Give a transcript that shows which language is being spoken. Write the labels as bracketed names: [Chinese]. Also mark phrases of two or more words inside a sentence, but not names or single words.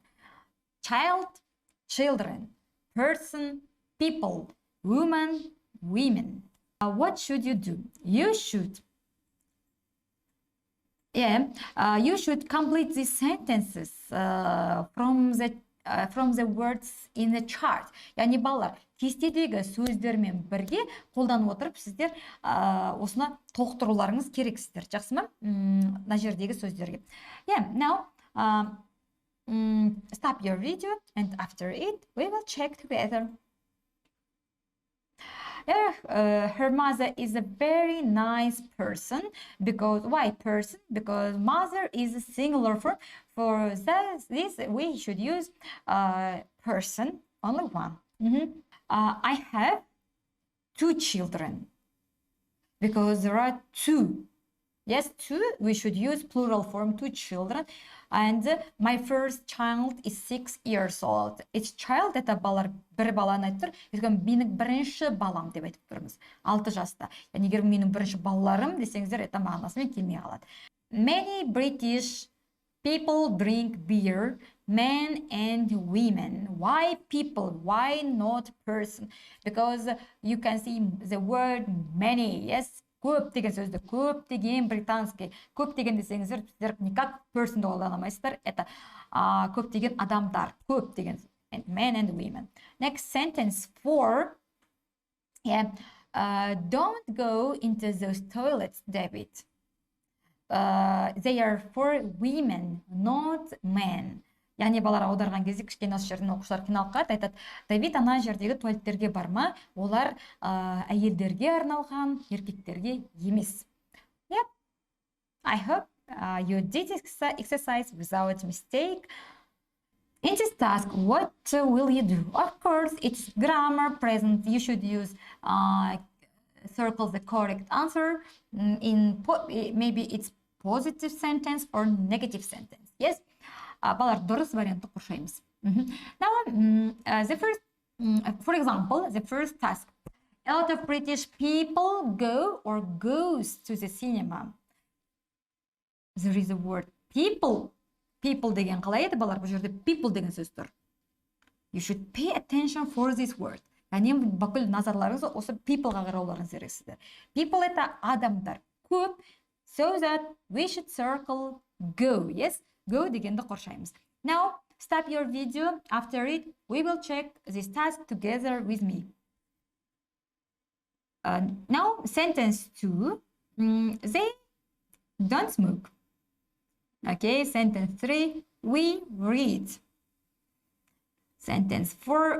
[English] Child, children. Person, people. Woman, women. What should you do? You should complete these sentences from the words in the chart. [Kazakh] Яғни балалар кестедегі сөздермен бірге қолданып отырып сіздер осыны толықтыруларыңыз керексіздер. Жақсы ма? Мына жердегі сөздерге. [English] Yeah, now stop your video, and after it we will check together. Her mother is a very nice person. Because why person? Because mother is a singular form. For this we should use person, only one. I have 2 children. Because there are 2. Yes, 2, we should use plural form, 2 children. And my first child is 6 years old. Each child [Kazakh] это балалар бір баланы айтып тұр. Өйткені менің бірінші балам деп айтып тұрмыз. 6 жаста. Яғни егер менің бірінші балаларым десеңіздер, это мағынасымен келмей қалады. [English] Many British people drink beer, men and women. Why people? Why not person? Because you can see the word many. Yes. [Kazakh] Көп деген сөзді, көп деген британский, көп деген десеңіздер, сіздер никак person да қолданамайсыздар. Это көп деген адамдар, көп деген. [English] Men and women. Next sentence 4. Yeah. Don't go into those toilets, David. They are for women, not men. [Kazakh] Яғни балалар аударған кезде кішкене осы жерден оқушылар қиналып қалады, айтады, Давид ана жердегі туалеттерге барма, олар әйелдерге арналған, еркектерге емес. [English] Yep. I hope you did exercise without mistake. In this task, what will you do? Of course, it's grammar present. You should use circle the correct answer. Maybe it's positive sentence or negative sentence. Yes. [Kazakh] Балар дұрыс вариантты қоршаймыз. [English] Now, the first, for example, the first task. A lot of British people go or goes to the cinema. There is a word people. [Kazakh] People деген қалай еді, балар? Бұл жерде people деген сөз тұр. [English] You should pay attention for this word. [Kazakh] Яғни бүкіл назарларыңызды осы people-ға қарауларыңыз керексіздер. People это адамдар. Көп. [English] So that we should circle go. [Kazakh] Yes? Go дегенді қоршаймыз. [English] Now, stop your video. After it, we will check this task together with me. Now, sentence 2. They don't smoke. Okay, sentence 3. We read. Sentence 4.